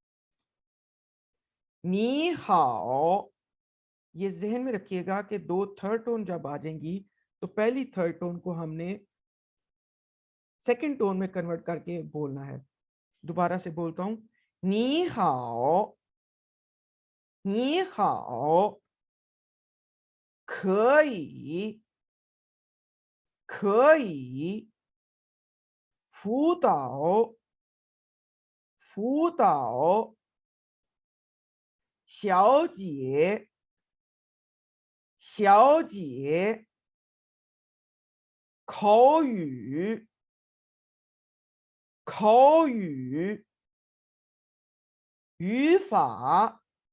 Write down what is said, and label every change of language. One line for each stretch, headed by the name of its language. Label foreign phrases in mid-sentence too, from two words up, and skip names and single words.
Chinese: 你好,
Urdu: ये जहन में रखिएगा कि दो
English: third tone
Urdu: जब आ जाएंगी तो पहली
English: third tone
Urdu: को हमने
English: second tone
Urdu: में कन्वर्ट करके बोलना है। दोबारा से बोलता हूं,
Chinese: 你好，你好, 可以，可以，辅导，辅导，小姐，小姐，口语，口语，语法，